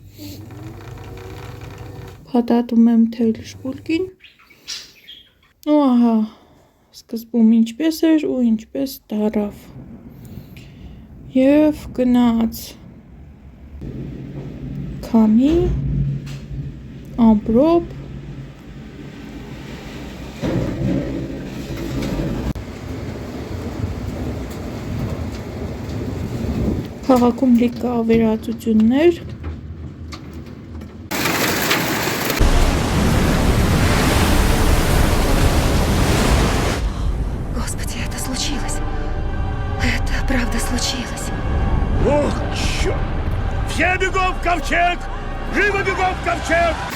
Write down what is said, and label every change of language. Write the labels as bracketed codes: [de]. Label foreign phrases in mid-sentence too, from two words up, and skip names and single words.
[hy] փաթաթում եմ թեյլշպուլկին, ու ահա, սկզբում ինչպես էր ու ինչպես դարավ, և գնաց քամի, ամպրոպ, քաղաքում լիք կա ավերածություններ, [ru] Ох, черт! Все бегом в ковчег! Живо бегом в ковчег!